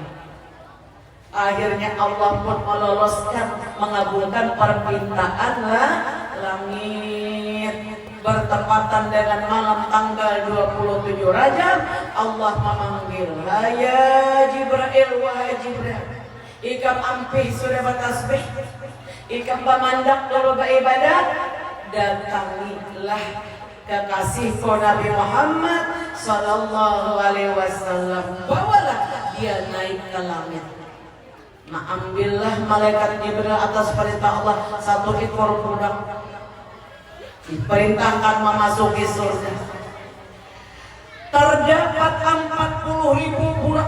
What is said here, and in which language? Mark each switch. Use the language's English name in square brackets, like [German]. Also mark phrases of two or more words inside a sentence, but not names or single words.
[Indonesian] Akhirnya Allah pun meloloskan, mengabulkan permintaan langit. Bertepatan dengan malam tanggal 27 Rajab, Allah memanggil, ya Jibril, wahai Jibril, [Banjar] ikam ampih sudah bertasbih, ikam pamandak lalu beribadah, datangilah kekasihku Nabi Muhammad [Arabic] صلى الله عليه وسلم, [Indonesian] bawalah dia naik ke langit. Ambillah malaikat Jibril atas perintah Allah satu ekor budak, diperintahkan memasuki surga. Terdapat 40.000 budak.